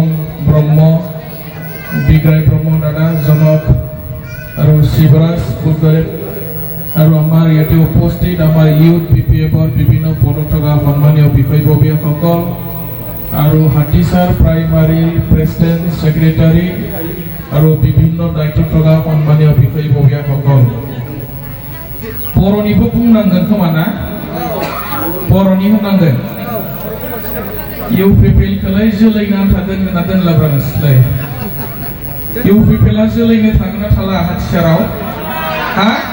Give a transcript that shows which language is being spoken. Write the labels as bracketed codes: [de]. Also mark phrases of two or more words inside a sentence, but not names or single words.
[as] ব্ৰহ্ম বিগ্ৰাই ব্ৰহ্ম দাদা জনক আৰু শিৱৰাজ পুতৰে আৰু আমাৰ ইয়াতে উপস্থিত আমাৰ ইউথ বিপিএফৰ বিভিন্ন পদত থকা সন্মানীয় বিষয়ববীয়াসকল আৰু হাতিসাৰ [en] primary president secretary [as] আৰু বিভিন্ন দায়িত্বত থকা সন্মানীয় বিষয়ববীয়াসকল [brx] बर'निबो बुंनांगोन खोमा ना बर'नि होनांगोन इउपिपिएलखौलाय जोलैनो आन्था दोनगोन ना दोनलाब्रा नोंसोरलाय इउपिपिएलआ जोलैनो थागोन ना थाला हाथिसाराव हा